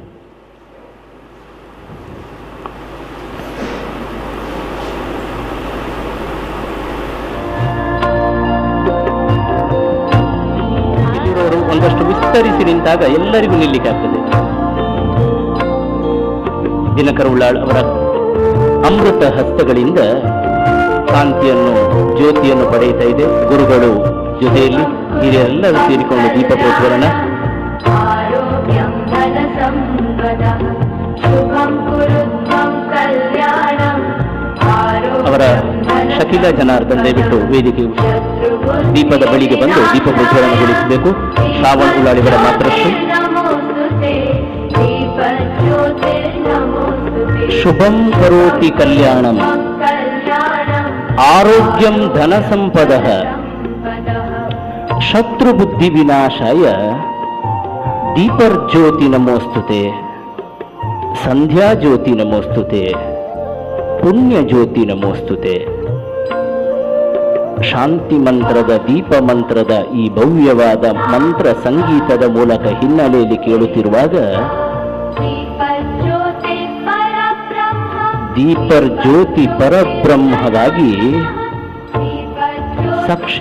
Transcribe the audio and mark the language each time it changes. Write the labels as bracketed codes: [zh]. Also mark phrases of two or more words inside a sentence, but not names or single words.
[kn] ಒಂದಷ್ಟು ವಿಸ್ತರಿಸಿ ನಿಂತಾಗ ಎಲ್ಲರಿಗೂ ನಿಲ್ಲಿಕ್ಕೆ ಆಗ್ತದೆ. ದಿನಕರ್ ಉಳ್ಳಾಳ್ ಅವರ ಅಮೃತ ಹಸ್ತಗಳಿಂದ ಕಾಂತಿಯನ್ನು ಜ್ಯೋತಿಯನ್ನು ಪಡೆಯುತ್ತಾ ಇದೆ. ಗುರುಗಳು ಜೊತೆಯಲ್ಲಿ ಹಿರಿಯರೆಲ್ಲರೂ ಸೇರಿಕೊಂಡು ದೀಪ ಪ್ರಜ್ವಲನ. [sa] आरोग्यं धनसम्पदः शुभं कुरुत्वं कल्याणम् [kn] ಅವರ ಶಕೀಲಾ ಜನಾರ್ದನ್ ದಯವಿಟ್ಟು ವೇದಿಕೆ ದೀಪದ ಬಳಿಗೆ ಬಂದು ದೀಪ ಪ್ರಜ್ವಲನಗೊಳಿಸಬೇಕು. ಶ್ರಾವಣ್ ಉಳ್ಳಾಳಿಗರ ಮಾತೃಶ್ರೀ. [sa] ಶುಭಂ ಕರೋತಿ ಕಲ್ಯಾಣಂ ಆರೋಗ್ಯಂ ಧನ ಸಂಪದಃ ಶತ್ರು ಬುದ್ಧಿ ವಿನಾಶಾಯ ದೀಪರ್ಜ್ಯೋತಿ ನಮೋಸ್ತುತೆ ಸಂಧ್ಯಾ ಜ್ಯೋತಿ ನಮೋಸ್ತುತೆ ಪುಣ್ಯ ಜ್ಯೋತಿ ನಮೋಸ್ತುತೆ. [kn] ಶಾಂತಿ ಮಂತ್ರದ ದೀಪ ಮಂತ್ರದ ಈ ಭವ್ಯವಾದ ಮಂತ್ರ ಸಂಗೀತದ ಮೂಲಕ ಹಿನ್ನೆಲೆಯಲ್ಲಿ ಕೇಳುತ್ತಿರುವಾಗ ದೀಪರ್ಜ್ಯೋತಿ ಪರಬ್ರಹ್ಮವಾಗಿ ಸಾಕ್ಷಿ.